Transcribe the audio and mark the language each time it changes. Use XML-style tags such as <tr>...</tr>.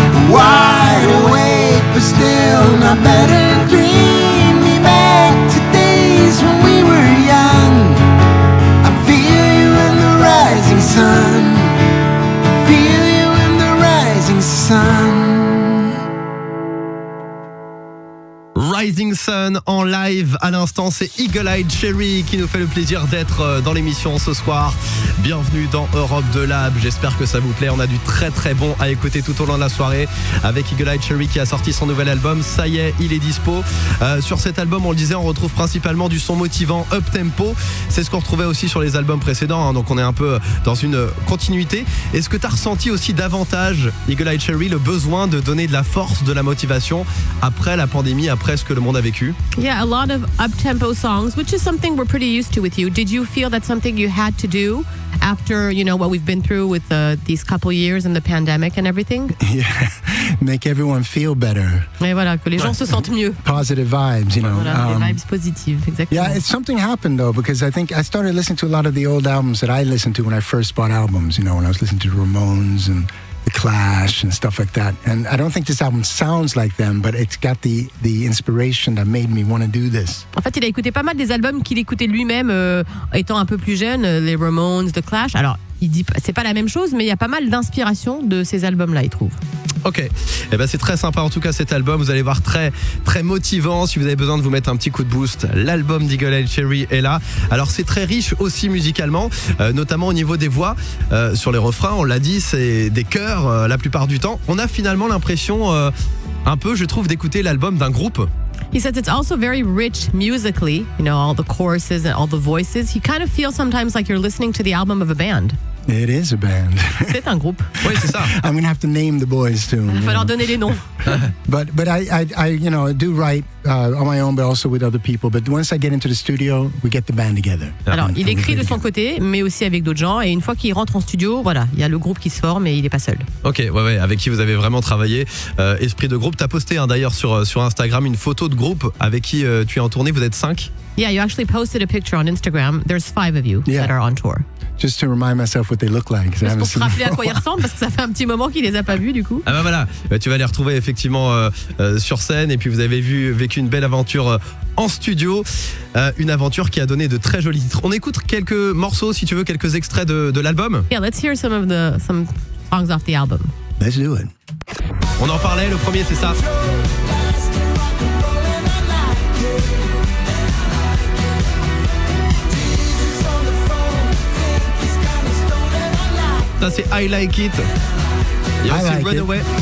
<en>Wide awake, but still not better. Dream me back to days when we were young. I feel you in the rising sun. Feel you in the rising sun.</en> <fr>Rising Sun en live à l'instant, c'est Eagle Eyed Cherry qui nous fait le plaisir d'être dans l'émission ce soir. Bienvenue dans Europe de Lab, j'espère que ça vous plaît. On a du très très bon à écouter tout au long de la soirée avec Eagle Eyed Cherry qui a sorti son nouvel album. Ça y est, il est dispo. Sur cet album, on le disait, on retrouve principalement du son motivant up tempo. C'est ce qu'on retrouvait aussi sur les albums précédents, hein, donc on est un peu dans une continuité. Est-ce que tu as ressenti aussi davantage, Eagle Eyed Cherry, le besoin de donner de la force, de la motivation après la pandémie, après ce que le monde a vécu?</fr> <en>Yeah, a lot of up-tempo songs, which is something we're pretty used to with you. Did you feel that's something you had to do after, you know, what we've been through with these couple years and the pandemic and everything? Yeah, make everyone feel better.</en> <fr>Et voilà, que les gens se sentent mieux.</fr> <en>Positive vibes, you know.</en> <fr>Voilà, des vibes positives, exactement.</fr> <en>Yeah, something happened though, because I think I started listening to a lot of the old albums that I listened to when I first bought albums, you know, when I was listening to Ramones and The Clash and stuff like that. And I don't think this album sounds like them, but it's got the inspiration that made me want to do this.</en> <fr>En fait, il a écouté pas mal des albums qu'il écoutait lui-même étant un peu plus jeune, les Ramones, The Clash. Alors, il dit c'est pas la même chose, mais il y a pas mal d'inspiration de ces albums-là, il trouve. Ok, eh ben c'est très sympa en tout cas cet album, vous allez voir très très motivant. Si vous avez besoin de vous mettre un petit coup de boost, l'album d'Eagle Eyed Cherry est là. Alors c'est très riche aussi musicalement, notamment au niveau des voix. Sur les refrains, on l'a dit, c'est des chœurs la plupart du temps. On a finalement l'impression un peu, je trouve, d'écouter l'album d'un groupe.</fr> <en>He says it's also very rich musically, you know, all the choruses and all the voices. You kind of feel sometimes like you're listening to the album of a band. It is a band.</en> <fr>C'est un groupe. Oui, c'est ça.</fr> <en>I'm gonna have to name the boys too.</en> <fr>Il va leur donner les noms.</fr> <en>But I you know, do write on my own, but also with other people. But once I get into the studio, we get the band together.</en> <fr>Alors, il écrit de son côté, mais aussi avec d'autres gens. Et une fois qu'il rentre en studio, voilà, il y a le groupe qui se forme et il n'est pas seul. Ok, ouais, avec qui vous avez vraiment travaillé. Esprit de groupe. T'as posté d'ailleurs sur Instagram une photo de groupe avec qui tu es en tournée. Vous êtes 5.</fr> <en>Yeah, you actually posted a picture on Instagram. There's 5 of you that are on tour. Just to remind myself what they look like.</en> <fr>Juste pour se rappeler à quoi ils ressemblent, parce que ça fait un petit moment qu'il les a pas vus du coup. Ah bah voilà, tu vas les retrouver effectivement sur scène et puis vous avez vécu une belle aventure en studio, une aventure qui a donné de très jolis titres. On écoute quelques morceaux, si tu veux, quelques extraits de l'album.</fr> <en>Yeah, let's hear some songs off the album. Let's do it.</en> <fr>On en parlait, le premier c'est ça. Ça c'est I Like It. Il y a aussi</fr> <en>Like</en> <fr>Runaway.</fr>